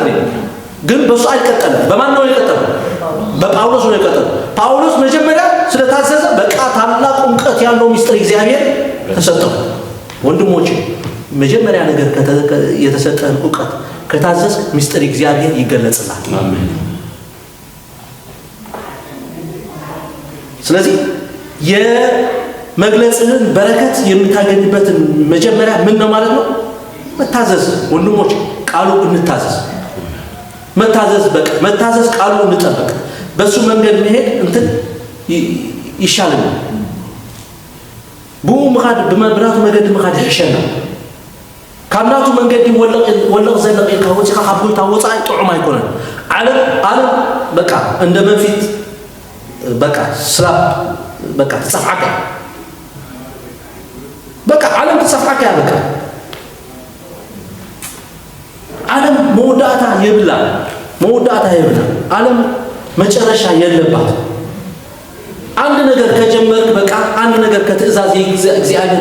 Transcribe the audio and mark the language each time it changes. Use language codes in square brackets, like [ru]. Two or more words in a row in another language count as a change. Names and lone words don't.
[am] ግን በሱ አይቀጠለም። በማን ነው የቀጠለው? በጳውሎስ ነው የቀጠለው። ጳውሎስ መጀመሪያ ስለታዘዘ በቃ ታላቅ ዕውቀት ያለው ሚስጥር እግዚአብሔር ተሰጠው። ወንድሞቼ መጀመሪያ ነገር የተሰጠን ዕውቀት ከታዘዝ ሚስጥር እግዚአብሔር ይገለጽላል። አሜን። ስለዚህ የመግለጽህን በረከት የምታገኝበትን መጀመሪያ ምን ነው ማለት ነው? መታዘዝ። ወንድሞቼ ቃሉ እንታዘዝ። መታዘዝ ቃሉ እንጠብቅ። በሱ መንገድ መሄድ እንትን ይሻላል። [ti] ብኡ ምኻድ ብመብራቱ መንገድ ምኻድ ይሸና ካብናቱ መንገድ ወለቕ ዘለቕ ኢልካ ወፂኻ ካብ ጎይታ ወፃኢ ጥዑም አይኮነን። ዓለም በቃ እንደ በፊት በቃ ስላብ በቃ ተጸፍዓካ በቃ ዓለም ተጸፍዓካ በቃ ዓለም መውዳታ ይብላ [am] ዓለም መጨረሻ የለባት። አንድ ነገር ከጀመርክ በቃ አንድ ነገር ከትእዛዝ እግዚአብሔር